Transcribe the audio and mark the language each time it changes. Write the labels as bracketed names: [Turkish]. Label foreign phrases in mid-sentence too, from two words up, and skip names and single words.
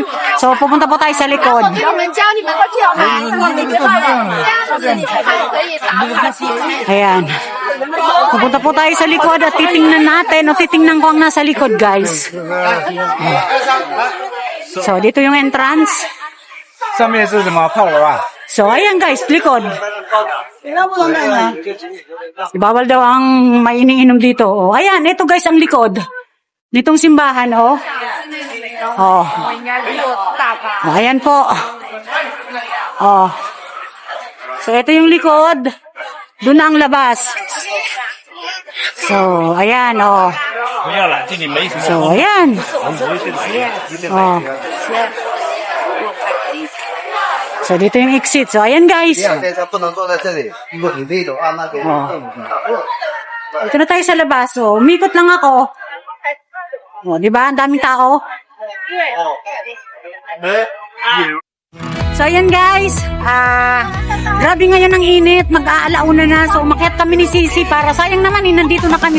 [Filipino] So, pupunta po tayo sa likod. Ayan. Pupunta po tayo sa likod at titingnan natin o titingnan ko ang nasa likod, guys. So, dito yung entrance. [Chinese] 上面是什么炮楼啊？ [Filipino] So, ayan guys, likod. Bawal daw ang may iniinom dito. Oh, ayan, ito guys ang likod. Nitong simbahan, oh. Oh. Oh, ayan po. Oh. So, ito yung likod. Doon na ang labas. So, ayan, oh. [Chinese] 不要了，这里没什么。 [Filipino] So, ayan. Oh. So, dito yung exit. So, ayan guys. [Chinese] 不能坐在这里，如果你累的话，那边凳子。 [Filipino] Ito na tayo sa labas. So, umikot lang ako. O, di ba? Ang daming tao. So, ayan guys. Grabe ngayon ang init. Mag-aalauna na. So, umakyat kami ni Sisi para sayang naman nandito na kami.